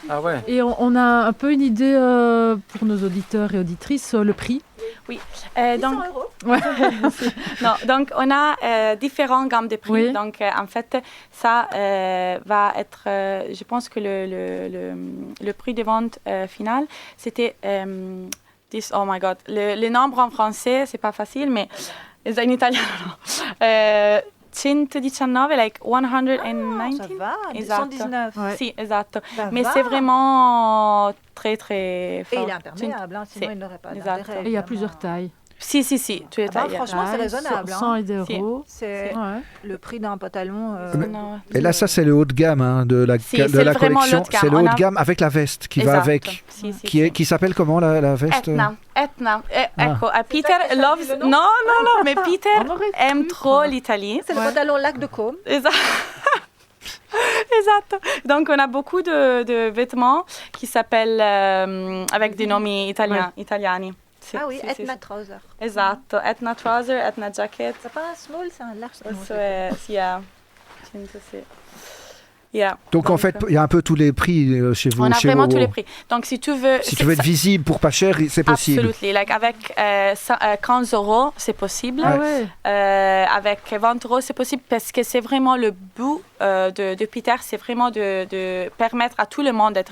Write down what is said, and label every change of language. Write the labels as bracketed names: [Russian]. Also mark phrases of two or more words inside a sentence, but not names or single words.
[French] Et on a un peu une idée pour nos auditeurs et auditrices, le prix. Oui. 600 Donc, €. non, donc, on a différentes gammes de prix. Oui. Donc, en fait, ça va être... je pense que le prix de vente final, c'était... [English] oh my God. [French] Le nombre en français, c'est pas facile, mais in italien, no. 119, like 119. Ça va, [Italian] Esatto. [French] 119. Ouais. [Italian] Si, esatto. [French] Ça Mais va. c'est vraiment très, très Et fort. il est imperméable, hein, sinon [Italian] Si. [French] il n'aurait pas [Italian] Esatto. [French] d'intérêt. Et il y a évidemment. plusieurs tailles. Si, tu es taillé. Franchement, c'est raisonnable. 100 €. C'est Ouais. le prix d'un pantalon. Non. Et là, ça, c'est le haut de gamme de la, [Italian] Si, [French] de c'est la vraiment collection. le haut de gamme. C'est le On haut a- de gamme avec la veste qui va [Italian] Esatto. [French] avec. [Italian] Si, [French] Qui s'appelle comment la veste? [Italian] Etna. Ecco, Peter [French] ça que tu as [English] loves... [French] dit le nom Non, mais Peter On aurait aime cru, trop quoi. l'Italie. C'est le pantalon lac de Côme. [Italian] Esatto. [French] Donc, on a beaucoup de vêtements qui s'appellent avec des noms italiani. Ah oui, [Italian] Sì, Etna sì. [English] Trouser. Esatto. Etna trouser, Etna jacket. [French] C'est pas un small, c'est un large. [Italian] Questo è... Sì, yeah. Sì. [English] Yeah. [French] Donc, en fait, il y a un peu tous les prix chez vous. On a chez vraiment Wowo. tous les prix. Donc, si tu veux... Si tu veux être visible pour pas cher, c'est possible. Absolument. Like, avec 15 €, c'est possible. Ah ouais. Avec 20 €, c'est possible parce que c'est vraiment le but de Peter, c'est vraiment de permettre à tout le monde d'être